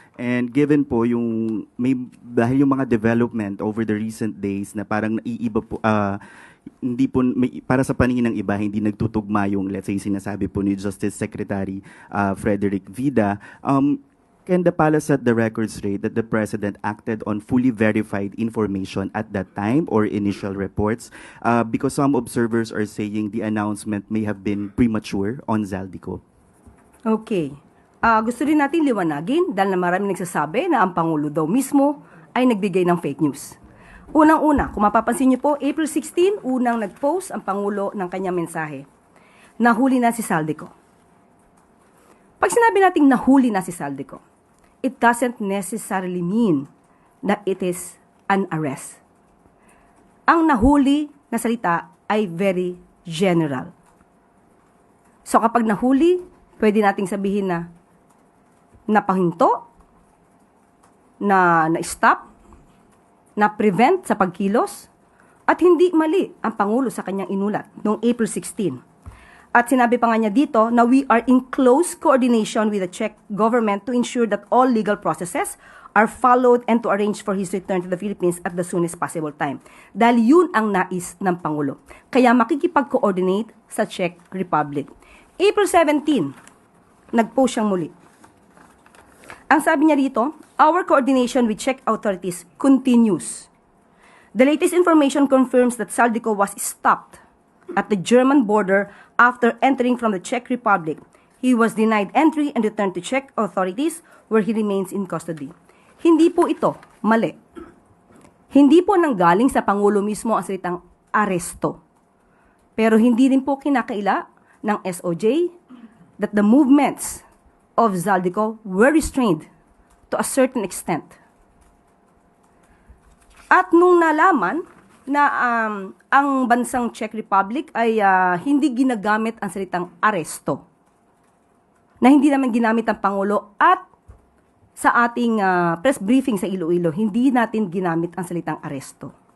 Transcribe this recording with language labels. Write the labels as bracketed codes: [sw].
[en] And given po dahil yung mga development over the recent days na parang naiiba po, hindi po, para sa paningin ng iba, hindi nagtutugma yung, let's say, sinasabi po ni Justice Secretary Frederick Vida, can the palace set the record straight that the President acted on fully verified information at that time or initial reports? Because some observers are saying the announcement may have been premature on Zaldico. Okay. [tl] Gusto rin natin liwanagin dahil na maraming nagsasabi na ang Pangulo daw mismo ay nagbigay ng fake news. Unang-una, kung mapapansin niyo po, April 16, unang nag-post ang Pangulo ng kanyang mensahe. nahuli na si Saldico. [en] Pag sinabi nating nahuli na si Saldico, it doesn't necessarily mean that it is an arrest. [tl] Ang nahuli na salita ay very general. So kapag nahuli, pwede nating sabihin na napahinto, na-stop, na-prevent sa pagkilos, at hindi mali ang Pangulo sa kanyang inulat noong April 16. [en] At sinabi pa nga niya dito na we are in close coordination with the Czech government to ensure that all legal processes are followed and to arrange for his return to the Philippines at the soonest possible time. [tl] Dahil yun ang nais ng Pangulo. Kaya makikipag-coordinate sa Czech Republic. April 17, nag-post siyang muli. [en] Ang sabi niya dito, our coordination with Czech authorities continues. The latest information confirms that Saldico was stopped at the German border after entering from the Czech Republic. He was denied entry and returned to Czech authorities where he remains in custody. [tl] Hindi po ito mali. Hindi po nanggaling sa Pangulo mismo ang salitang aresto. [en] Pero hindi rin po kinakaila ng SOJ that the movements of Saldico were restrained to a certain extent. [tl] At nung nalaman na ang bansang Czech Republic ay hindi ginagamit ang salitang aresto, na hindi naman ginamit ang Pangulo at sa ating press briefing sa Iloilo, hindi natin ginamit ang salitang aresto.